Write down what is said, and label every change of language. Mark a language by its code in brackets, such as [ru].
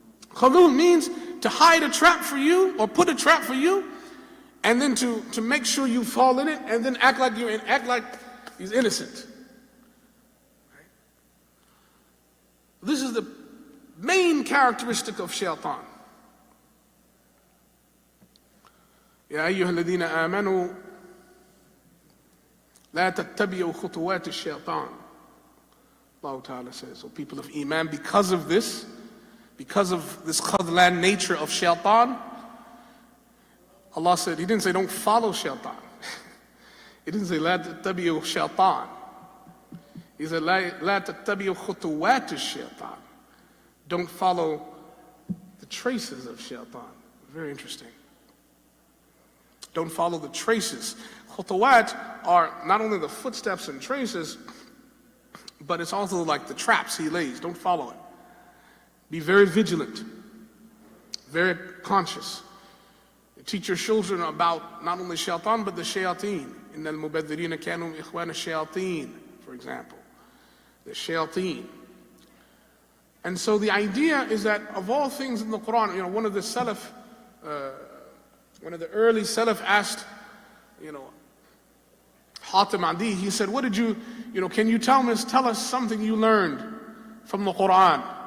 [en] Khadul means to hide a trap for you or put a trap for you and then to make sure you fall in it and then act like he's innocent. This is the main characteristic of shaitan. [ar] يا أيها الذين آمنوا لا تتبعوا خطوات الشيطان. [en] Allah Ta'ala says, so people of Iman, because of this khadlan nature of shaitan, Allah said, He didn't say don't follow shaitan. He didn't say [ar] لا تتبعوا [en] shaitan. He said [ar] لا تتبعوا خطوات الشيطان. [en] Don't follow the traces of shaitan. Very interesting. Don't follow the traces. Khutawat are not only the footsteps and traces, but it's also like the traps he lays. Don't follow it. Be very vigilant, very conscious. teach your children about not only shaitan, but the shayateen. [ar] إِنَّ الْمُبَذِّرِينَ كَانُوا إِخْوَانَ الشَّيَاطِينَ, [en] for example. The shayateen. And so the idea is that of all things in the Quran, one of the early Salaf asked, Hatim Adi, he said, what did can you tell us something you learned from the Quran?